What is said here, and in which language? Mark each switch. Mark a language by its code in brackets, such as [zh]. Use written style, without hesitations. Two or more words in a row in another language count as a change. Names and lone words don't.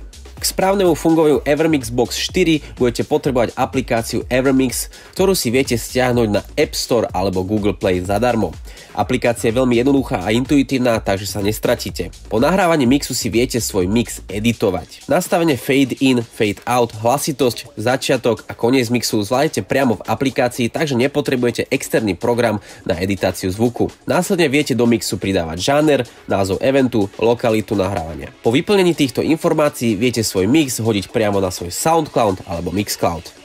[sk] K správnemu fungovaniu Evermix Box 4 budete potrebovať aplikáciu Evermix, ktorú si viete stiahnuť na App Store alebo Google Play zadarmo. Aplikácia je veľmi jednoduchá a intuitívna, takže sa nestratíte. Po nahrávaní mixu si viete svoj mix editovať. Nastavenie [en] fade in, fade out, [sk] hlasitosť, začiatok a koniec mixu zvládnete priamo v aplikácii, takže nepotrebujete externý program na editáciu zvuku. Následne viete do mixu pridávať žáner, názov eventu, lokalitu nahrávania. Po vyplnení týchto informácií viete svoj mix hodiť priamo na svoj SoundCloud alebo Mixcloud.